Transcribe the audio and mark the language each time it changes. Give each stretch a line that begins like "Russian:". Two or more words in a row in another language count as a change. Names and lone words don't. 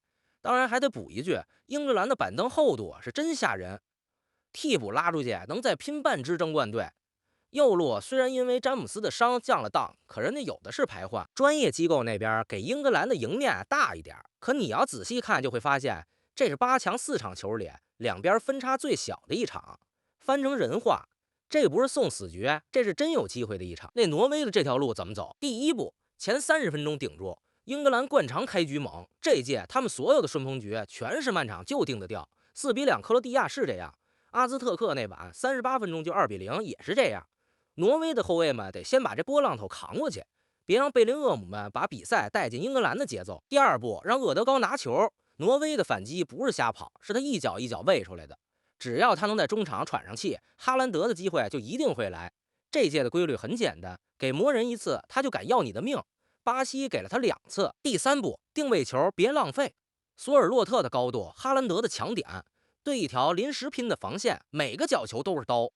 Chinese: 當然還得補一句，英格蘭的板凳厚度是真嚇人，替補拉出去能再拼半支争冠隊。右路雖然因為詹姆斯的傷降了檔，可人家有的是排換。專業機構那邊給英格蘭的贏面大一點，可你要仔細看就會發現，這是8強4場球裡兩邊分差最小的一場。翻成人話，這不是送死局，這是真有機會的一场。那挪威的這条路怎麼走？第一步，前30分鐘頂住。英格蘭惯常開局猛，這屆他們所有的順風局全是慢场就定得掉，4-2克羅地亞是這樣，阿茲特克那晚38分鐘就2-0也是这樣。挪威的后衛们得先把這波浪头扛過去，別讓貝林厄姆們把比賽帶進英格蘭的節奏。第二步，讓厄德高拿球。挪威的反擊不是瞎跑，是他一腳一腳餵出來的。只要他能在中場喘上氣，哈蘭德的機會就一定會來。這屆的規律很簡單，給魔人一次，他就敢要你的命。巴西給了他2次。第三步，定位球別浪費。索爾洛特的高度，哈蘭德的強點，對一條臨時拼的防線，每個角球都是刀。